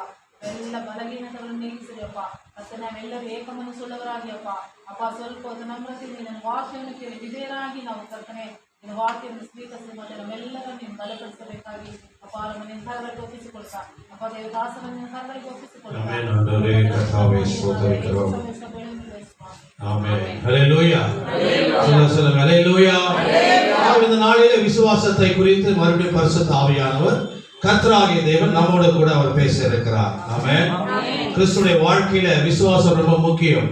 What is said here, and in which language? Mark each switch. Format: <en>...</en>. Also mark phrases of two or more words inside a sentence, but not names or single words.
<kn>ಎಲ್ಲ ಬಲಹೀನತೆಗಳನ್ನು ನೀಗಿಸಿದೆಯಪ್ಪ. ಮತ್ತೆ ನಾವೆಲ್ಲರೂ ಏಕಮನಸ್ಸುಳ್ಳವರಾಗಿ ಅಪ್ಪ ಸ್ವಲ್ಪ ನಮ್ರತೆಯಿಂದ ನನ್ನ ವಾಕ್ಯವನ್ನು ಕೇಳಿ ವಿಧೇಯರಾಗಿ ನಾವು ಕರ್ತನೆ ನಿನ್ನ ವಾಕ್ಯವನ್ನು ಸ್ವೀಕರಿಸಿ ಮತ್ತೆ ನಮ್ಮೆಲ್ಲರೂ ನೀನು ಬಲಪಡಿಸಬೇಕಾಗಿ ಅಪ್ಪ ನಮ್ಮ ನಿರ್ಧಾರಗಳಿಗೆ ಒಪ್ಪಿಸಿಕೊಳ್ತಾ ಅಪ್ಪ ದೇವದಾಸನ ನಿರ್ಧಾರಗಳಿಗೆ ಒಪ್ಪಿಸಿಕೊಳ್ತಾ.</kn> <ta>இந்த நாளிலே விசுவாசத்தை குறித்து மறுபடியும் பரிசுத்த ஆவியானவர் கர்த்தராகிய தேவன் நம்மோடு கூட அவர் பேச இருக்கிறார். ஆமென். கிறிஸ்துடைய வாழ்க்கையில விசுவாசம் ரொம்ப முக்கியம்.</ta>